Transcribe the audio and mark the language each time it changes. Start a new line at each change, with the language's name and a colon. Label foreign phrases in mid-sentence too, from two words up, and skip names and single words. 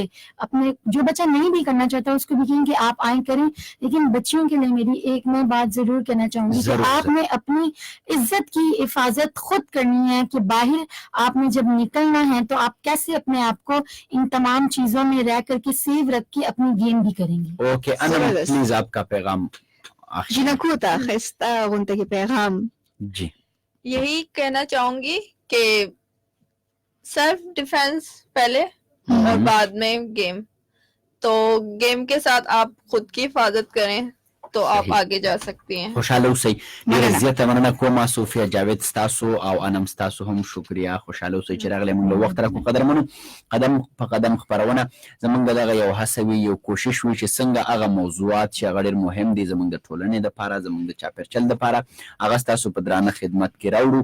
Urdu: اپنے جو بچہ نہیں بھی کرنا چاہتا اس کو بھی کہیں کہ آپ آئیں کریں, لیکن بچیوں کے لیے میری ایک میں بات ضرور کہنا چاہوں گی کہ آپ نے اپنی عزت کی حفاظت خود کرنی ہے کہ باہر آپ نے جب نکلنا ہے تو آپ کیسے اپنے آپ کو ان تمام چیزوں میں رہ کر کے سیو رکھ کے اپنی گیم بھی کریں گے. اوکے انم پلیز آپ کا پیغام
Pashto: جینکو ته خسته غونته کې پیغام.
Urdu: جی یہی کہنا چاہوں گی کہ
English: self defense
Urdu: پہلے اور بعد میں گیم. تو گیم کے ساتھ آپ خود کی حفاظت کریں تو آپ آگے جا سکتی ہیں.
Pashto: خوشاله اوسئ. ډېره زیاته مننه کومه صوفیا جاوید ستاسو او انم ستاسو هم شکریا. خوشاله اوسئ چې راغلی موږ له وخت راکړو. قدرمنو قدم په قدم خپرونه زموږ دغه یو هڅه وي یو کوشش وي چې څنګه هغه موضوعات چې هغه ډېر مهم دي زموږ د ټولنې دپاره زموږ د چاپېرچل دپاره هغه ستاسو په درانه خدمت کې راوړو.